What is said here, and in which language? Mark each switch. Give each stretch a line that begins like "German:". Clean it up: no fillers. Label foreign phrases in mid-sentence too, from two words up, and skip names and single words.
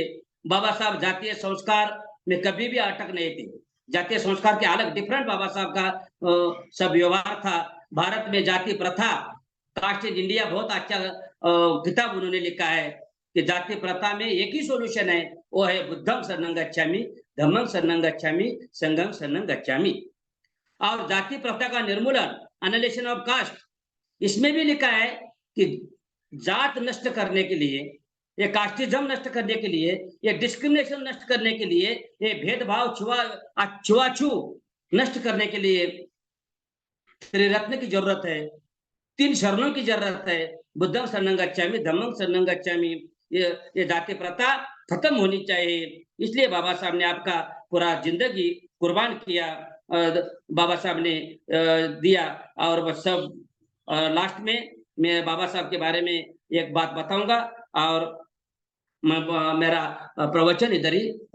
Hindi: बाबा साहब जातीय संस्कार में कभी भी अटक नहीं थे। जातीय संस्कार के अलग डिफरेंट बाबा साहब का सब व्यवहार था। भारत में जाति प्रथा, कास्ट इन इंडिया, बहुत अच्छा किताब उन्होंने लिखा है कि जाति प्रथा में एक ही सॉल्यूशन है, वो है
Pali: बुद्धम शरणं गच्छामि, धम्मं शरणं गच्छामि, संघं शरणं गच्छामि।
Hindi: और जाति प्रथा का निर्मूलन, एनालिसिस ऑफ कास्ट, इसमें भी लिखा है कि जात नष्ट करने के लिए, ये कास्टिज्म नष्ट करने के लिए, ये डिस्क्रिमिनेशन नष्ट करने के लिए, ये भेदभाव छुआछू नष्ट करने के लिए त्रिरत्न की जरूरत है, 3 शरणों की जरूरत है,
Pali: बुद्धं शरणं गच्छामि, धम्मं शरणं गच्छामि।
Hindi: ये जाति प्रथा खत्म होनी चाहिए। इसलिए बाबा साहब ने आपका पूरा जिंदगी कुर्बान किया, बाबा साहब ने दिया। और वह सब लास्ट में मैं बाबा साहब के बारे में एक बात बताऊंगा, और मेरा प्रवचन इधर ही